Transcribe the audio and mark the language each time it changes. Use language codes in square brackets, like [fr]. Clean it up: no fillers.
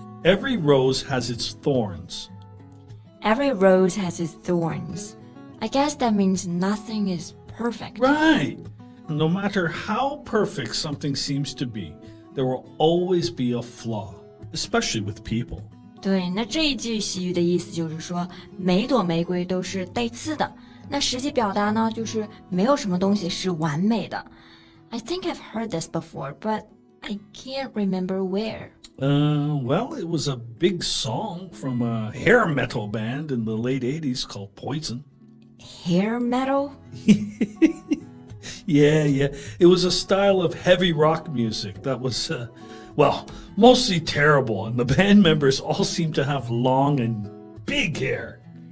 [en] Every rose has its thorns. Every rose has its thorns. I guess that means nothing is perfect. Right. No matter how perfect something seems to be, there will always be a flaw, especially with people. [zh] 对，那这一句习语的意思就是说，每朵玫瑰都是带刺的。那实际表达呢，就是没有什么东西是完美的。 [en] I think I've heard this before, but I can't remember where. Well, it was a big song from a hair metal band in the late 80s called Poison. Hair metal? Yeah. It was a style of heavy rock music that was, mostly terrible, and the band members all seemed to have long and big hair.